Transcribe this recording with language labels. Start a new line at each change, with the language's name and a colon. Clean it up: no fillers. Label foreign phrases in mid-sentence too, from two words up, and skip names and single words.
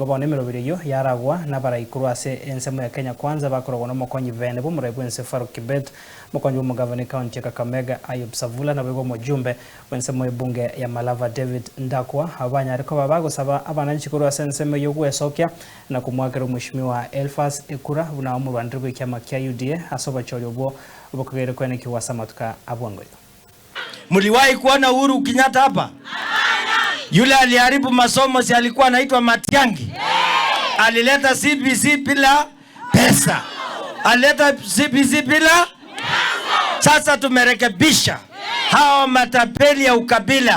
Luyia: bone merobiriyo yaragwa nabarai kurwase ensemo ya Kenya Kwanza bakorogona mokonyi vene bo murebwense Faruk Kibet mokonyi mu governor county Kakamega Ayub Savula na bego mujumbe wensemo ebunge ya Malava David Ndakwa abanyari ko babago saba abananchi kurwase ensemo yo gwesokya na kumwakira mweshimiwa Elfas ekura buna omurwandirwe kyama kya UDA asobachori obwo obukagaire koenekiwa samatuka abwango.
Swahili: Muliwahi kuona Uhuru Kenyatta hapa? Yule aliharibu masomo si alikuwa anaitwa Matiang'i? Alileta CBC bila pesa. Alileta CBC bila pesa. Sasa tumerekebisha hao matapeli ya ukabila.